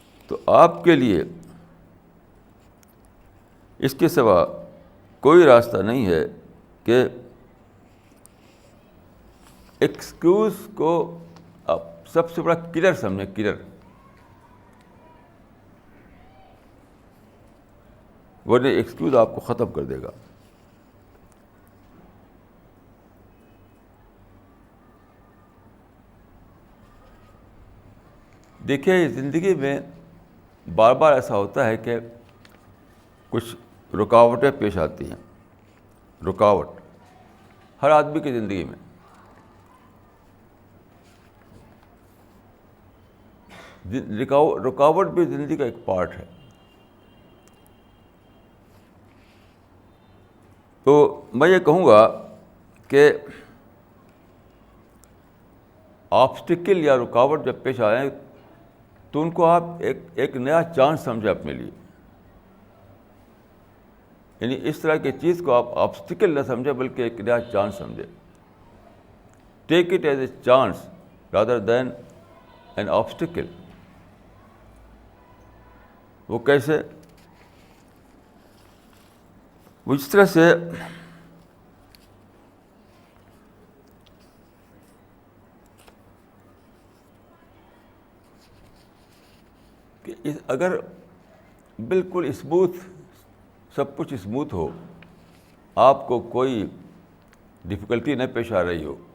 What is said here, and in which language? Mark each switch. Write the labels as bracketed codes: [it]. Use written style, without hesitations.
[ur] تو آپ کے لیے اس کے سوا کوئی راستہ نہیں ہے کہ ایکسکیوز کو آپ سب سے بڑا کلر سمجھیں. کلر ورنہ ایکسکیوز آپ کو ختم کر دے گا. دیکھیے زندگی میں بار بار ایسا ہوتا ہے کہ کچھ رکاوٹیں پیش آتی ہیں. رکاوٹ ہر آدمی کی زندگی میں. رکاوٹ بھی زندگی کا ایک پارٹ ہے. تو میں یہ کہوں گا کہ آبسٹیکل یا رکاوٹ جب پیش آئیں تو ان کو آپ ایک نیا چانس سمجھیں اپنے لیے. یعنی اس طرح کی چیز کو آپ آبسٹیکل نہ سمجھیں بلکہ ایک نیا چانس سمجھیں. [en] Take it as a chance rather than an obstacle. [ur] وہ کیسے؟ وہ اس طرح سے کہ اگر بالکل اسموتھ، سب کچھ اسموتھ ہو، آپ کو کوئی ڈفیکلٹی نہ پیش آ رہی ہو